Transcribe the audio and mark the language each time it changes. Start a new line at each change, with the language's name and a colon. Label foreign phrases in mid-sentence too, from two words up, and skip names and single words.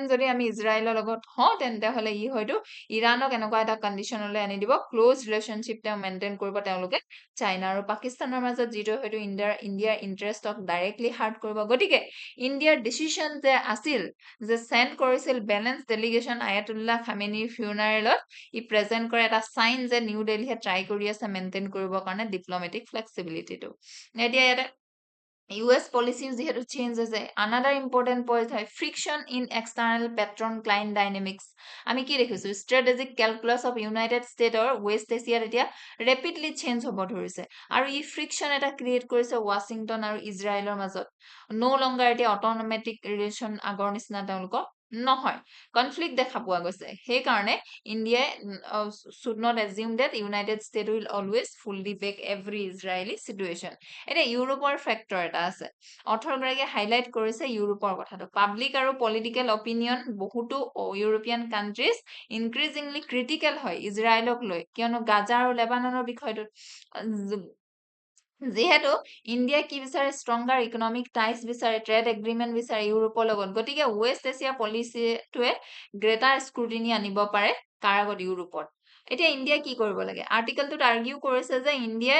Assamese: যদি আমি ইজৰাইলৰ লগত হওঁ তেন্তে হলে ই হয়তো ইৰাণক এনেকুৱা এটা কণ্ডিশ্যনলৈ আনি দিব
English: close relationship
Assamese: তেওঁ মেইনটেইন কৰিব তেওঁলোকে চাইনা আৰু পাকিস্তানৰ মাজত যিটো হয়তো ইণ্ডিয়াৰ
English: interest directly hurt
Assamese: কৰিব গতিকে ইণ্ডিয়াৰ ডিচিশ্যন যে আছিল যে চেণ্ড কৰিছিল
English: balanced delegation
Assamese: আয়াতুল্লাহ খামেনিৰ ফিউনাৰেলত ই প্ৰেজেণ্ট কৰে এটা চাইন যে নিউ দিল্লীয়ে ট্ৰাই কৰি আছে মেইনটেইন কৰিবৰ কাৰণে
English: diplomatic flexibility
Assamese: এতিয়া ইয়াতে
English: US policies
Assamese: যিহেতু চেঞ্জ হৈছে another
English: important point হয় friction in external patron client dynamics
Assamese: আমি কি দেখিছো
English: strategic calculus of United States or West Asia এতিয়া rapidly
Assamese: change হ'ব ধৰিছে আৰু ই friction এটা ক্ৰিয়েট কৰিছে ৱাশ্বিংটন আৰু ইজৰাইলৰ মাজত
English: no longer
Assamese: এতিয়া automatic relation আগৰ নিচিনা তেওঁলোকৰ নহয় কনফ্লিক্ট দেখা পোৱা গৈছে সেইকাৰণে ইণ্ডিয়াই
English: should not assume that United States will always fully back every Israeli situation
Assamese: এটা ইউৰোপৰ ফেক্টৰ এটা আছে অথৰগৰাকীয়ে হাইলাইট কৰিছে ইউৰোপৰ কথাটো পাব্লিক আৰু
English: political opinion
Assamese: বহুতো
English: European countries increasingly critical
Assamese: হয় ইজৰাইলক লৈ কিয়নো গাজা আৰু লেবাননৰ বিষয়টো যিহেতু ইণ্ডিয়া কি বিচাৰে
English: stronger economic ties
Assamese: বিচাৰে
English: trade agreement
Assamese: বিচাৰে ইউৰোপৰ লগত গতিকে
English: West Asia policy greater scrutiny
Assamese: আনিব পাৰে কাৰ আগত ইউৰোপত এতিয়া ইণ্ডিয়া কি কৰিব লাগে
English: article argue
Assamese: কৰিছে যে ইণ্ডিয়াই